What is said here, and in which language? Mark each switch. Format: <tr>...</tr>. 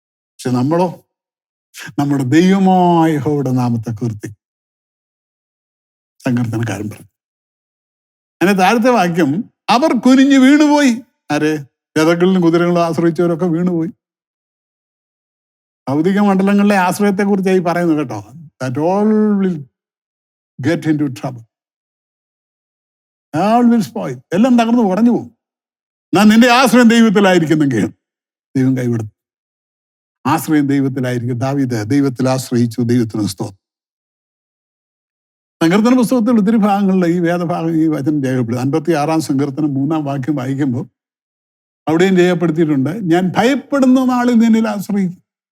<ml>പക്ഷെ നമ്മളോ, നമ്മുടെ ദൈവമായ യഹോവയുടെ നാമത്തെ കീർത്തി. സങ്കീർത്തനക്കാരൻ പറഞ്ഞു. അതിന്റെ താഴത്തെ വാക്യം, അവർ കുനിഞ്ഞു വീണുപോയി. ആരെ? രഥങ്ങളിലും കുതിരകളിലും ആശ്രയിച്ചവരൊക്കെ വീണുപോയി. ഭൗതിക മണ്ഡലങ്ങളിലെ ആശ്രയത്തെക്കുറിച്ചായി പറയുന്നു കേട്ടോ.</ml> <en>That all will get into trouble. All will spoil.</en> <ml>എല്ലാം തകർന്നു കുറഞ്ഞു പോകും. ഞാൻ നിന്റെ ആശ്രയം ദൈവത്തിലായിരിക്കുന്നെങ്കിൽ ദൈവം കൈവിടും. ആശ്രയം ദൈവത്തിലായിരിക്കും. ദാവീദ് ദൈവത്തിൽ ആശ്രയിച്ചു. ദൈവത്തിന് സ്തോത്രം. സങ്കീർത്തന പുസ്തകത്തിൽ ഒത്തിരി ഭാഗങ്ങളിൽ ഈ വേദഭാഗം ഈ വചനം രേഖപ്പെടുത്തും. 56 സങ്കീർത്തനം 3 വാക്യം വായിക്കുമ്പോൾ അവിടെയും രേഖപ്പെടുത്തിയിട്ടുണ്ട്, ഞാൻ ഭയപ്പെടുന്ന നാളിൽ നിന്നിൽ ആശ്രയിക്കും.</ml>